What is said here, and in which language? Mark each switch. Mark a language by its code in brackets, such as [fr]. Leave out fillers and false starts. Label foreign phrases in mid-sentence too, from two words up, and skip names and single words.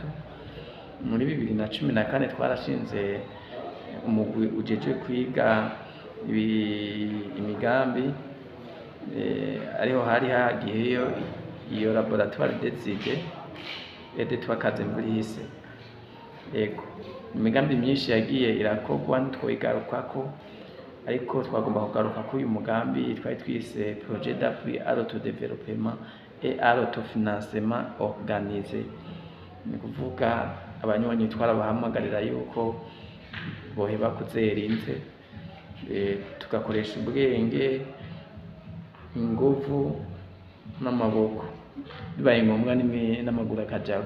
[rn] Muri 2014 twarashinze umugwi ujeje kwiga imigambi, ariho hari hagiyeyo iyo [fr] laboratoire d'études [rn] twa Kazimvurihise. Yego, imigambi myinshi yagiye irakogwa ntitwoyigarukako, ariko twagomba kugaruka ko uyu mugambi twari twise [fr] projet d'appui à l'autodéveloppement et à l'autofinancement organisé. [rn] Ni kuvuga abanywanyi twarabahamagarira yuko boheba kuzerinze, tugakoresha ubwenge, inguvu n'amaboko, bibaye ngombwa n'amaguru akajako.